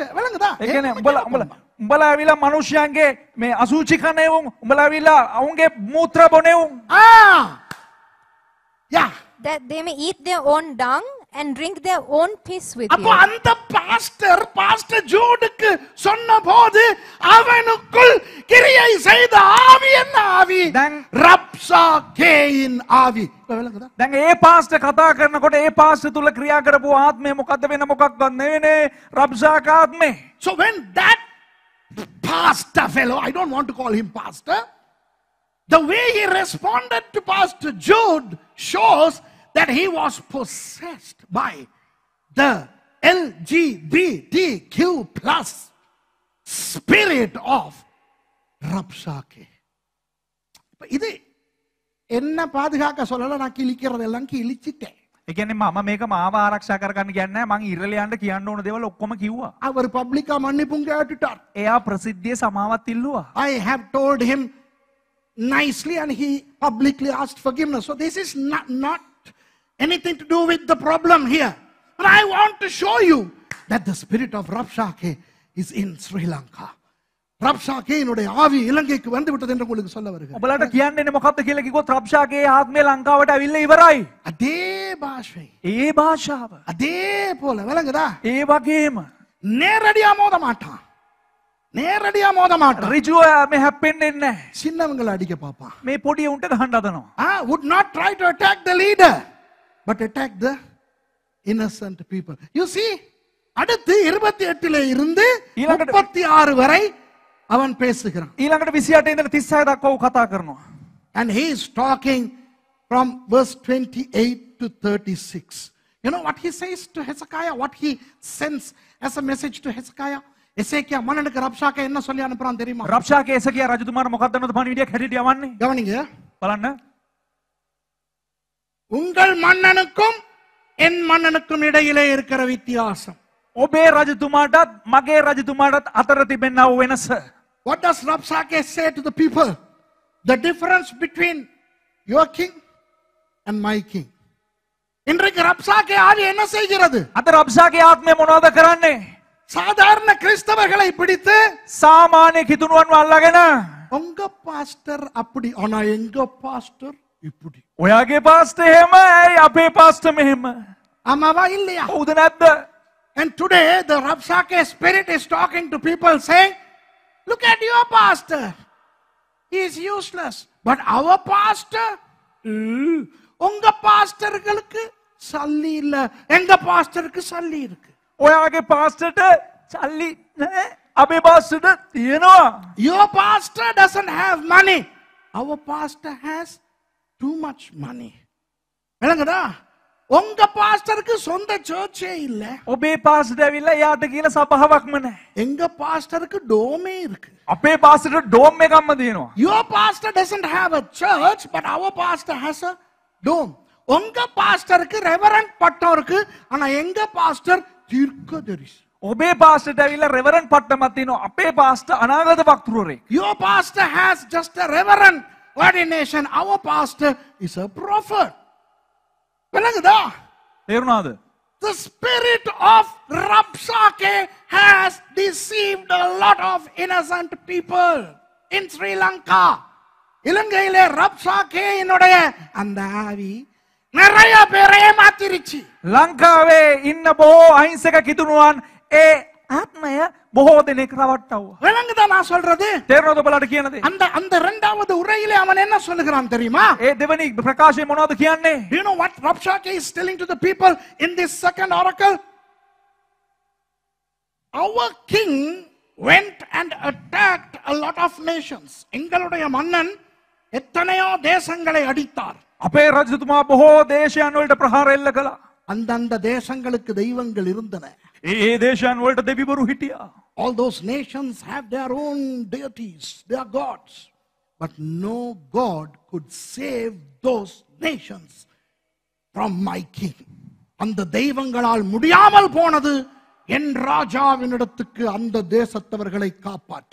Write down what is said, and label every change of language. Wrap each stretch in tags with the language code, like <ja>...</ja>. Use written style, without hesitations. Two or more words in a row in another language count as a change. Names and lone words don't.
<ta>விளங்குதா?</ta> <si>ඒ කියන්නේ උඹලා ඇවිල්ලා මිනිස්යන්ගේ මේ අසුචි කනේවුම් උඹලා ඇවිල්ලා අවුන්ගේ මූත්‍රා බොනේවුම්.</si> <en>Yeah. That they may eat their own dung and drink their own piss with அப்போ you.</en> <ta>அந்த பாஸ்டர் ஜூடுக்கு சொன்னபோது அவனுக்குள் கிரியை செய்த ஆவி என்ன ஆவி? ரப்சாக்கேயின் ஆவி. விளங்குதா?</ta> <si>දැන් ඒ පාස්ටර් කතා කරනකොට ඒ පාස්ටර් තුල ක්‍රියා කරපු ආත්මය මොකද්ද වෙන මොකක්වත් නෙවෙයි රබ්ෂාක ආත්මේ.</si> <en>So when that pastor fellow, I don't want to call him pastor, the way he responded to Pastor Jude shows that he was possessed by the LGBTQ plus spirit of Rabshake.</en> <ta>இது என்ன பாதுகாக்க சொல்லல, நான் கிழிக்கிறதெல்லாம் கிழிச்சிட்டேன்.</ta> <si>ඒ කියන්නේ මම මේක මාව ආරක්ෂා කරගන්න කියන්නේ මං ඉරලියන්ට කියන්න ඕන දේවල් ඔක්කොම කිව්වා.</si> <ta>அவர் பப்ளிக்கா மன்னிப்பும் கேட்டுட்டார்.</ta> <si>එයා ප්‍රසිද්ධියේ සමාවත් ඉල්ලුවා.</si> <en>I have told him nicely and he publicly asked forgiveness. So this is not anything to do with the problem here. But I want to show you that the spirit of Rabshake is in Sri Lanka.</en> <ta>Rabshake இனுடைய ஆவி இலங்கைக்கு வந்து விட்டது என்று உங்களுக்கு சொல்ல வருகிறேன்.</ta> <si>ඔබලාට කියන්නේනේ මොකක්ද කියලා කිව්වොත් රබ්ෂාගේ ආත්මය ලංකාවට ඇවිල්ලා ඉවරයි.</si> <ta>அதே பாஷை,</ta> <si>ඒ භාෂාව</si> <ta>அதே போல விளங்குதா?</ta> <si>ඒ වගේම</si> <ta>நேரடியா மோத மாட்டான். நேரடியா மோத மாட்டான்.</ta> <si>ඍජුව මේ හැප්පෙන්නේ නැහැ.</si> <ta>சின்னவங்களை அடிக்க பாப்பான்.</ta> <si>මේ පොඩි උන්ට ගහන්න හදනවා.</si> <en>Would not try to attack the leader, but attack the innocent people. You see,</en> <ta>அடுத்து 28 இருந்து 36 வரை அவன் பேசுகிறான்.</ta> <si>ඊළඟට 28 ඉඳලා 36 දක්වා ඌ කතා කරනවා.</si> <en>And he is talking from verse 28 to 36. You know what he says to Hezekiah? What he sends as a message to Hezekiah?</en> <ta>எசேக்கியா மன்னனுக்கு ரப்ஷாக்கே என்ன சொல்லி அனுப்புறான் தெரியுமா?</ta> <si>රබ්ෂාගේ එසකියා රජතුමාට මොකක්ද නේද පණිවිඩයක් හැටියට යවන්නේ?</si> <ta>கவனிங்க.</ta> <si>බලන්න.</si> <ta>உங்கள் மன்னனுக்கும் என் மன்னனுக்கும் இடையிலே இருக்கிற வித்தியாசம்.</ta> <si>ඔබේ රජතුමාටත් මගේ රජතුමාටත් අතර තිබෙනා වූ වෙනස.</si> <en>What does Rabshakeh say to the people? The difference between your king and my king.</en> <ta>இன்றைக்கு ரப்சாக்கே ஆவி என்ன செய்கிறது?</ta> <si>අද රබ්ෂාගේ ආත්මය මොනවද කරන්නේ?</si> <ta>சாதாரண கிறிஸ்தவர்களை பிடித்து</ta> <si>සාමාන්‍ය කිතුණුවන් අල්ලගෙන</si> <ta>உங்க பாஸ்டர் அப்படி, ஆனா எங்க பாஸ்டர் இப்படி.</ta> <si>ඔයාගේ පාස්ටර් එහෙම ඇයි අපේ පාස්ටර් මෙහෙම?</si> <ta>ஆமாவா இல்லையா?</ta> <si>හවුද නැද්ද?</si> <en>And today the Rabshakeh spirit is talking to people saying, look at your pastor. He is useless. But our pastor,</en> <ta>உங்க பாஸ்டர்களுக்கு சல்லி இல்ல, எங்க பாஸ்டருக்கு சல்லி இருக்கு.</ta> <si>ඔයාගේ පාස්ටර්ට සල්ලි නැහැ. අපේ පාස්ටර්ට තියෙනවා.</si> <en>Your pastor doesn't have money. Our pastor has too much money.</en> <ta>விளங்குதா? உங்க பாஸ்டருக்கு சொந்த சர்ச்சே இல்ல.</ta> <si>ඔබේ පාස්ටර් ඇවිල්ලා යාට කියලා සභාවක්ම නැහැ.</si> <ta>எங்க பாஸ்டருக்கு டோமே இருக்கு.</ta> <si>අපේ පාස්ටර්ට ඩෝම් එකක්ම තියෙනවා.</si> <en>Your pastor doesn't have a church, but our pastor has a dome.</en> <ta>உங்க பாஸ்டருக்கு ரெவரண்ட் பட்டம் இருக்கு, ஆனா எங்க பாஸ்டர் தீர்க்கதரிசி.</ta> <si>ඔබේ පාස්ටර්ට ඇවිල්ලා රෙවරන්ඩ් පට්ටමක් තියෙනවා. අපේ පාස්ටර් අනාගත වක්තෘවරයෙක්.</si> <en>Your pastor has just a reverend ordination. Our pastor is a prophet. விளங்குதா?</en> <si>තේරුණාද?</si> <en>The spirit of Rabshakeh has deceived a lot of innocent people in Sri Lanka.</en> <ta>இலங்கையிலே ரப்ஷாக்கேயினுடைய அந்த ஆவி நிறைய பேரை ஏமாத்திருச்சு.</ta> <si>ලංකාවේ ඉන්න බොහෝ අහිංසක කිතුණුවන් ඒ ආත්මය බොහෝ දෙනෙක් රවට්ටවුවා.</si> <ta>விளங்குதா நான் சொல்றது?</ta> <si>තේරෙනවද ඔබලාට කියන දේ?</si> <ta>அந்த அந்த இரண்டாவது உரையிலே அவன் என்ன சொல்லுகிறான் தெரியுமா?</ta> <si>ඒ දෙවෙනි ප්‍රකාශය මොනවද කියන්නේ?</si> <en>Do you know what Rabshakeh is telling to the people in this second oracle? Our king went and attacked a lot of nations.</en> <ta>எங்களுடைய மன்னன் எத்தனையோ தேசங்களை அடித்தார்.</ta> <si>අපේ රජතුමා බොහෝ දේශයන් වලට ප්‍රහාර එල්ල කළා.</si> <ta>அந்தந்த தேசங்களுக்கு தெய்வங்கள் இருந்தன.</ta> <si>ඒ දේශයන් වලට දෙවිවරු හිටියා.</si> <en>All those nations have their own deities, their gods. But no God could save those nations from my king.</en> <ta>அந்த தெய்வங்களால் முடியாமல் போனது என் ராஜாவினிடத்துக்கு அந்த தேசத்தவர்களை காப்பாற்ற.</ta>